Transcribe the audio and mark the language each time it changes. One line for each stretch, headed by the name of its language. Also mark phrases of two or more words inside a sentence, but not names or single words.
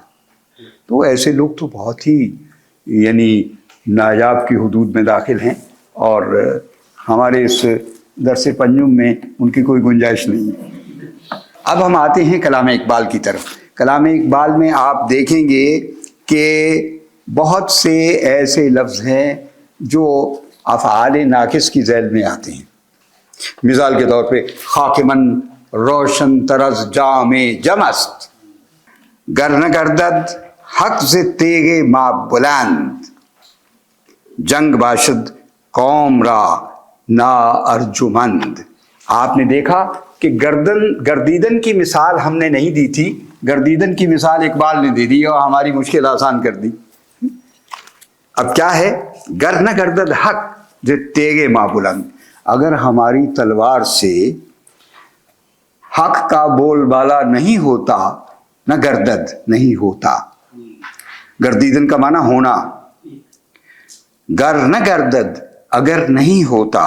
Urdu: تو ایسے لوگ تو بہت ہی یعنی نایاب کی حدود میں داخل ہیں, اور ہمارے اس درس پنجم میں ان کی کوئی گنجائش نہیں ہے. اب ہم آتے ہیں کلام اقبال کی طرف. کلام اقبال میں آپ دیکھیں گے کہ بہت سے ایسے لفظ ہیں جو افعال ناقص کی ذیل میں آتے ہیں. مثال کے طور پہ
Persian: خاکمن روشن طرز جام جمست، گر نہ گردد حق سے تیغ ما بلند، جنگ باشد قوم را نا ارجمند۔
Urdu: آپ نے دیکھا کہ گردیدن کی مثال ہم نے نہیں دی تھی، گردیدن کی مثال اقبال نے دے دی اور ہماری مشکل آسان کر دی۔ اب کیا ہے؟
Persian: گر نہ گردد حق جو تیغ ما بلند،
Urdu: اگر ہماری تلوار سے حق کا بول بالا نہیں ہوتا،
Persian: نہ گردد
Urdu: نہیں ہوتا، گردیدن کا معنی ہونا،
Persian: گر نہ گردد
Urdu: اگر نہیں ہوتا۔